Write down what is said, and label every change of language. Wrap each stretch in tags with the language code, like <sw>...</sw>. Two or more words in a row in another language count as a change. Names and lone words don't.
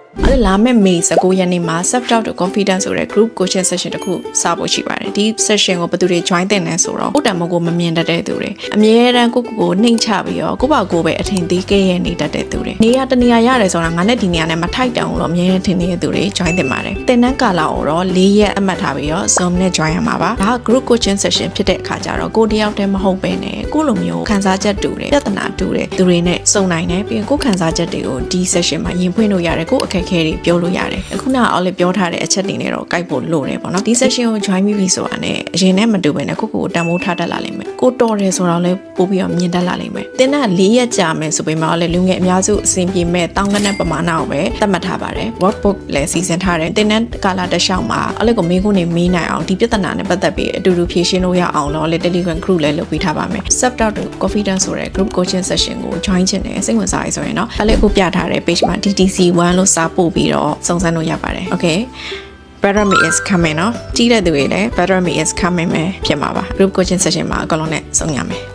<my>လည်းလာမယ့် May 19 ရက်နေ့မှာ</my> <en>self doubt to confidence</en> <my>ဆိုတဲ့</my> <en>group coaching session</en> <my>တစ်ခုစဖို့ရှိပါတယ်ဒီ session ကိုဘယ်သူတွေ join တင်လဲဆိုတော့ကိုယ်တံမိုးကိုမမြင်တတ်တဲ့သူတွေအမြဲတမ်းကိုနှိမ့်ချပြီးတော့ကိုယ့်ဘာကိုယ်ပဲအထင်သေးခဲ့ရနေတတ်တဲ့သူတွေနေရာတနေရာရတယ်ဆိုတာငါနဲ့ဒီနေရာနဲ့မထိုက်တောင်လို့အမြဲထင်နေတဲ့သူတွေ join တင်ပါတယ်သင် တန်းကာလကိုတော့4ရက်အမှတ်ထားပြီးတော့ Zoom နဲ့ join ရမှာပါဒါက</my> <en>group coaching session</en> <my>ဖြစ်တဲ့အခါကျတော့ကိုတယောက်တည်းမဟုတ်ပဲနဲ့ကိုလိုမျိုးခံစားချက်တူတယ်ပြဿနာတူတယ်သူတွေနဲ့စုံနိုင်တယ်ပြီးရင်ကိုခံစားချက်တွေကိုဒီ session မှာရင်ဖွင့်လို့ရတယ်ကိုအခက်အခဲတွေပြောလို့ရတယ်အခုနအော်လေပြောထားတဲ့အချက်တွေနဲ့တော့ကိုက်ဖို့လိုတယ်ပေါ့နော်ဒီ session ကို join ပြီဆိုတာနဲ့အရင်နဲ့မတူဘဲနဲ့ကိုတန်ဖိုးထားတတ်လာ လိမ့်မယ်ကိုတော်တယ်ဆိုတော့လည်းပို့ပြီးတော့မြင်တတ်လာလိမ့်မယ်သင်က4ရက်ကြာမယ်ဆိုပေမဲ့လည်းလူငယ်အများစုအဆင်ပြေမဲ့တောင်းကနဲ့ ပမာဏကိုပဲသတ်မှတ်ထားပါတယ် workbook လည်းစီစဉ်ထားတယ်သင်တန်းကာလတစ်လျှောက်မှာအဲ့လိုကိုမေးခွန်းတွေမေးနိုင်အောင်ဒီပြဿနာနဲ့ပတ်သက်ပြီးအတူတူဖြေရှင်းလို့ရအောင်တော့လေ Telegram group လည်းလုပ်ပေးထားပါမယ်</my> <en>self doubt to confidence</en> <my>ဆိုတဲ့</my> <en>group coaching session</en> <my>ကို join ချင်တယ်စိတ်ဝင်စားရဆိုရင်တော့အဲ့လေကိုပြထားတဲ့ page မှာ DTC1 လို့စာပို့ပြီးတော့စုံစမ်းလို့ရပါတယ်</my> <en>okay Better Me is coming</en> <my>နော်ကြီးတဲ့သူတွေလည်း</my> <en>Better Me is coming</en> <my>ပဲဖြစ်မှာပါ</my> <en>group coaching session</en> <my>မှာအကောင်လုံးနဲ့စုံရမယ်</my>